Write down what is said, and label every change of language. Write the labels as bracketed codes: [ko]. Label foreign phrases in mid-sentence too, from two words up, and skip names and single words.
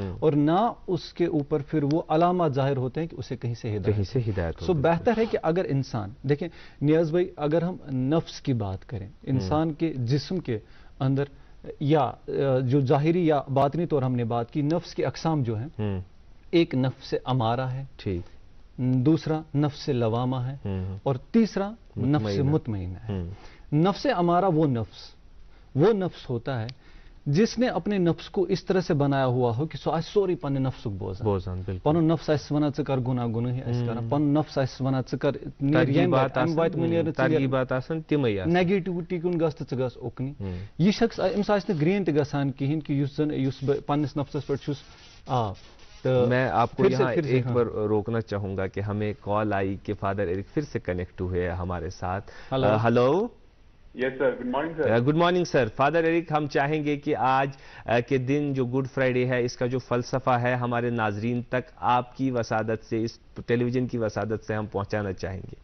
[ur] اور نہ اس کے اوپر پھر وہ علامات ظاہر ہوتے ہیں کہ اسے کہیں سے ہدایت سو بہتر ہے کہ اگر انسان دیکھیں نیاز بھائی، اگر ہم نفس کی بات کریں، انسان کے جسم کے اندر یا جو ظاہری یا باطنی طور ہم نے بات کی، نفس کی اقسام جو ہیں، ایک نفس امارہ ہے، دوسرا نفس لوامہ ہے، اور تیسرا نفس مطمئنہ ہے۔ نفس امارہ وہ نفس ہوتا ہے جس نے اپنے نفس کو اس طرح سے بنایا ہوا ہو کہ [ks] سوری پن نفس بوزان پن نفس اس ونان ژٕ کر گناہ گناہی اس کر، پن نفس اس ونان ژٕ کر نیگیٹیوٹی کن گژھ تہٕ ژٕ گژھ اُکنی۔ یہ شخص أمِس آسہِ نہٕ گرین تہِ گژھان کہیٖنۍ کہ یُس بہٕ پننِس نفسس پٮ۪ٹھ چھُس [ur] میں آپ کو یہاں ایک بار روکنا چاہوں گا کہ ہمیں کال آئی کہ فادر ایرک پھر سے کنیکٹ ہوئے ہمارے ساتھ۔ ہلو، [en] Yes sir, good morning sir. Good morning sir. [ur] فادر ایرک، ہم چاہیں گے کہ آج کے دن جو گڈ فرائیڈے ہے، اس کا جو فلسفہ ہے ہمارے ناظرین تک آپ کی وسادت سے، اس ٹیلی ویژن کی وسادت سے ہم پہنچانا چاہیں گے۔